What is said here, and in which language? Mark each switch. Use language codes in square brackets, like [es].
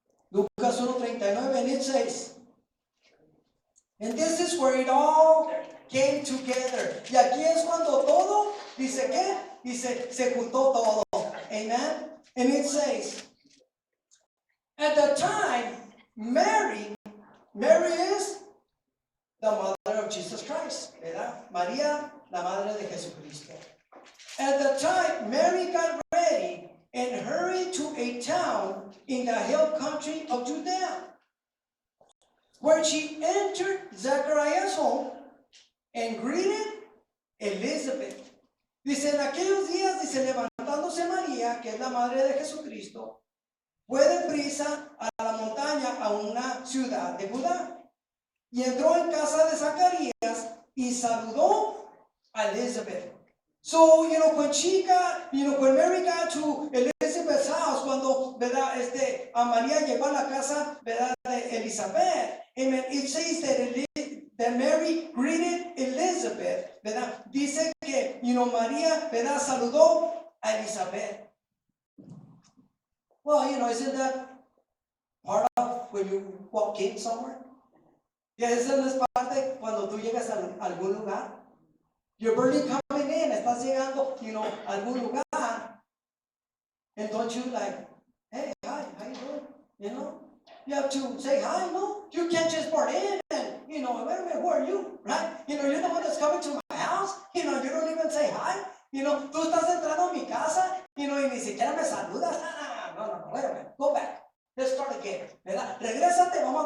[en] Lucas 1:39, and it says, and this is where it all came together. [es] Y aquí es cuando todo, dice ¿qué? Dice, se juntó todo. [en] Amen. And it says, at the time, Mary is the mother of Jesus Christ, ¿verdad? [es] María, la madre de Jesucristo. [en] At the time, Mary got ready and hurried to a town in the hill country of Judea, where she entered Zachariah's home and greeted Elizabeth. [es] Dice, en aquellos días, dice, levantándose María, que es la madre de Jesucristo, fue deprisa a la montaña, a una ciudad de Judá, y entró en casa de Zacarías y saludó a Elizabeth. [en] So, when Mary got to Elizabeth's house, [es] cuando, ¿verdad? A María llegó a la casa, ¿verdad? De Elizabeth, [en] amen, it says that Mary greeted Elizabeth, ¿verdad? [es] Dice que, María, ¿verdad? Saludó a Elizabeth. [en] Well, isn't that part of when you walk in somewhere? [es] Y esa no es parte cuando tú llegas a algún lugar. [en] You're barely coming in, [es] estás llegando, a algún lugar. [en] And don't you like, hey, hi, how you doing? You have to say hi, no? You can't just board in and, wait a minute, who are you, right? You're the one that's coming to my house. You don't even say hi. [es] Tú estás entrando a mi casa, y ni siquiera me saludas. [en] No, wait a minute, go back. Let's start again, [es] ¿verdad? Regrésate,